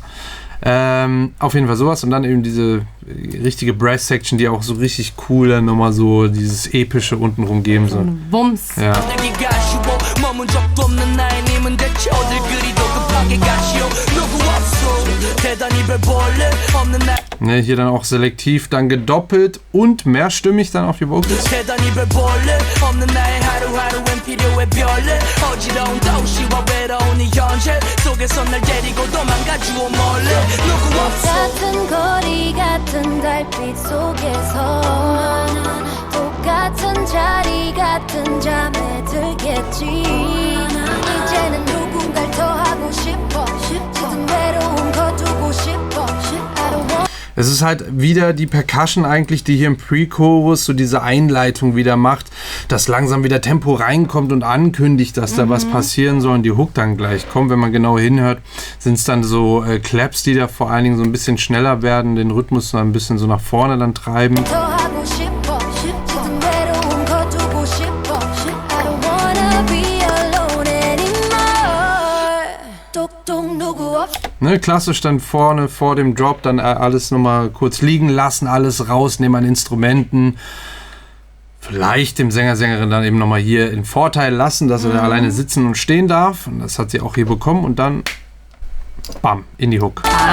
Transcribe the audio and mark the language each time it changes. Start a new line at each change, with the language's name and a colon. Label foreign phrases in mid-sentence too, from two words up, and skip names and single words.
German: Auf jeden Fall sowas und dann eben diese richtige Brass-Section, die auch so richtig cool dann nochmal so dieses epische untenrum geben soll. Wumms. Ja. Ne, hier dann auch selektiv dann gedoppelt und mehrstimmig dann auf die Vocals.
Korean: 같은 거리 같은 달빛 속에서 똑같은 자리 같은 잠에 들겠지 이제는 누군가를 더 하고 싶어 모든 외로움 거두고 싶어
English: I don't want
German: Es ist halt wieder die Percussion eigentlich, die hier im Pre-Chorus so diese Einleitung wieder macht, dass langsam wieder Tempo reinkommt und ankündigt, dass da was passieren soll und die Hook dann gleich kommt. Wenn man genau hinhört, sind es dann so Claps, die da vor allen Dingen so ein bisschen schneller werden, den Rhythmus so ein bisschen so nach vorne dann treiben.
Korean: 더 하고 싶어 모든 외로움 거두고 싶어
English: I don't wanna be alone anymore
Korean: 똑똑 누구 없어
German: Ne, klassisch dann vorne vor dem Drop dann alles nochmal kurz liegen lassen, alles rausnehmen an Instrumenten. vielleicht dem Sänger, Sängerin dann eben nochmal hier in Vorteil lassen, dass er da alleine sitzen und stehen darf. Und das hat sie auch hier bekommen und dann bam, in die Hook.